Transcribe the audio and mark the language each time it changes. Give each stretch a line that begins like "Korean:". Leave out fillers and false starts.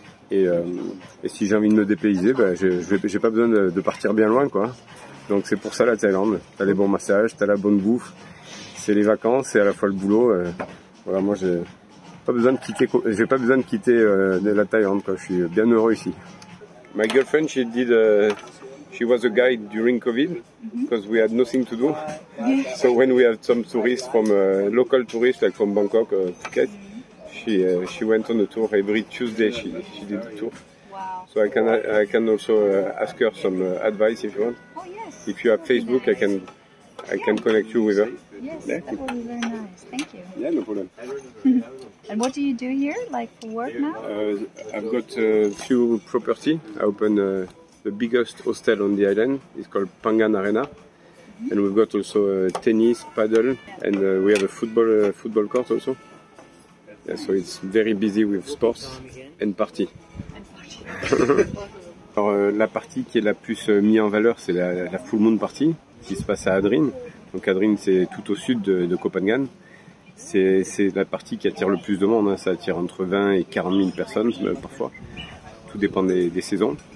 French: Et si j'ai envie de me dépayser, j'ai pas besoin de partir bien loin, quoi. Donc c'est pour ça la Thaïlande. T'as les bons massages, t'as la bonne bouffe. C'est les vacances, c'est à la fois le boulot. Voilà, moi j'ai pas besoin de quitter la Thaïlande, quoi. Je suis bien heureux ici.
English: My girlfriend, she did She was a guide during COVID because we had nothing to do. So when we had some tourists from local tourists like from Bangkok, Phuket, she went on a tour every Tuesday. She did the tour. Wow. So I can also ask her some advice if you want. Oh yes. If you have Facebook, I can connect you with her. Yes, Yeah. that would be very nice. Thank you. Yeah, no problem. And what do you do here, like for work now? I've got a few property. I opened the biggest hostel on the island. It's called Phangan Arena. And we've got also tennis, paddle, and we have a football court also. Yeah, so it's very busy with sports and party.
French: Alors, la partie qui est la plus mise en valeur, c'est la Full Moon Party qui se passe à Adrien. Donc Adrien, c'est tout au sud de Koh Phangan. C'est la partie qui attire le plus de monde, hein. Ça attire entre 20 et 40 000 personnes parfois. Tout dépend des saisons.